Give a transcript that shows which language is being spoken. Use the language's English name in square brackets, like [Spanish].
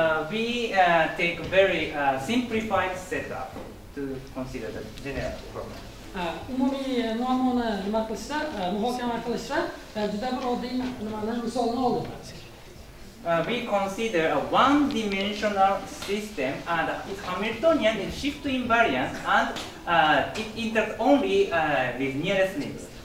[English] We take a very simplified setup to consider the general problem. [Uzbek] Umumiy muammoni nima qilishda, muhokama qilishda juda bir oddiy misolni oldim. [English] We consider a one-dimensional system and its Hamiltonian is shift invariant and it interacts only with nearest limits.